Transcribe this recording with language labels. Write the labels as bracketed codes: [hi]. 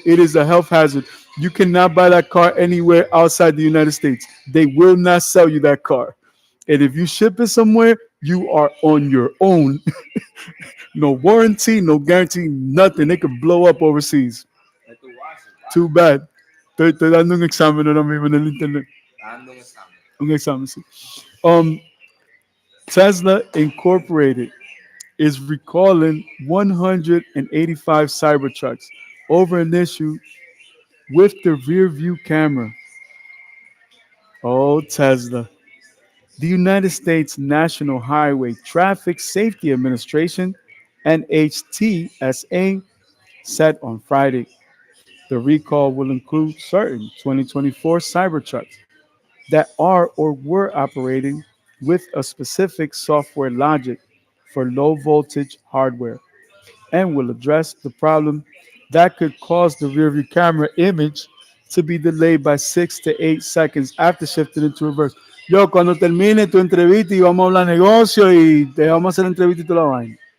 [en] It is a health hazard. You cannot buy that car anywhere outside the United States. They will not sell you that car. And if you ship it somewhere, you are on your own. No warranty, no guarantee, nothing. They could blow up overseas. Too bad. [es] Estoy dando un examen ahora mismo en el internet. Un examen, sí. [en] Um, Tesla Incorporated is recalling 185 Cybertrucks over an issue with the rear view camera. Oh, Tesla. The United States National Highway Traffic Safety Administration, NHTSA, said on Friday the recall will include certain 2024 Cybertrucks that are or were operating with a specific software logic for low voltage hardware and will address the problem that could cause the rearview camera image to be delayed by 6 to 8 seconds after shifting into reverse. [es] Yo, cuando termine tu entrevista y vamos a hablar negocio y te vamos a hacer entrevista y toda la vaina.